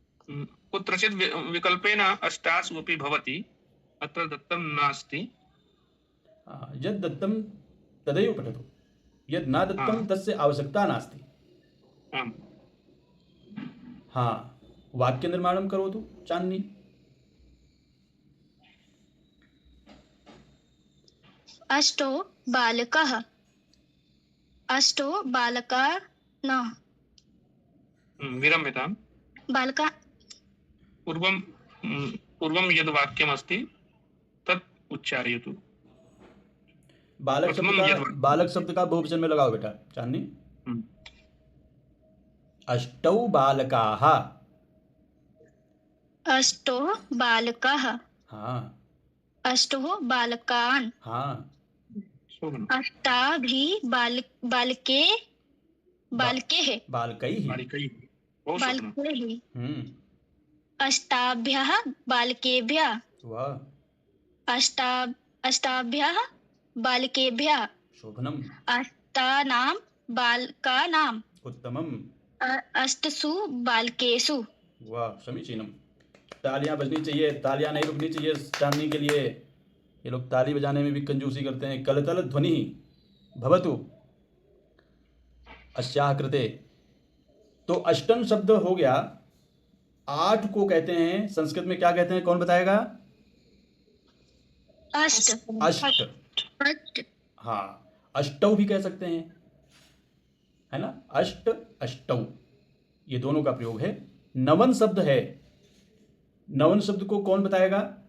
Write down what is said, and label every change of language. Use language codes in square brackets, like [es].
[sa] कुत्रचित् विकल्पेन अष्टासु अपि भवति, अत्र दत्तं नास्ति। यद् दत्तं तदैव पठतु, यद् न दत्तं [hi] हाँ। [sa] तस्य आवश्यकता नास्ति। आम्। हाँ, वाक्य निर्माणं करोतु चांदनी। अष्टो बालकः अष्टो बालका न विरम्यतां बालका पूर्वं पूर्वं यद् वाक्यमस्ति तत् उच्चारयतु। [hi] बालक शब्द [sa] प्रथमं [hi] का [sa] यद् [hi] बालक शब्द का बहुवचन में लगाओ बेटा चांदनी। हम्म, [sa] अष्टौ बालकाः। अष्टो बालकः [hi] हाँ [sa] अष्टो बालकान् [hi] हाँ [sa] शोभनं। अष्टाभिः बालके बालकेः बालकैः। बालिकैः बहु शोभनं। बालकैः अष्टाभ्यः बालकेभ्यः [hi] वाह [sa] अष्टाभ्यः बालकेभ्यः शोभनम अष्टानां बालकानां उत्तमम अष्टसु बालकेषु। वाह समीचीनम। [hi] तालियां बजनी चाहिए, तालियां नहीं रुकनी चाहिए चांदनी के लिए। ये लोग ताली बजाने में भी कंजूसी करते हैं। [sa] कलतल ध्वनि भवतु अस्याः कृते। [hi] तो अष्टम शब्द हो गया। 8 को कहते हैं संस्कृत में क्या कहते हैं, कौन बताएगा? [sa] अष्ट अष्ट। अष्ट [hi] हाँ अष्टौ भी कह सकते हैं, है ना। अष्ट अष्टौ ये दोनों का प्रयोग है। नवन शब्द है, नवन शब्द को कौन बताएगा?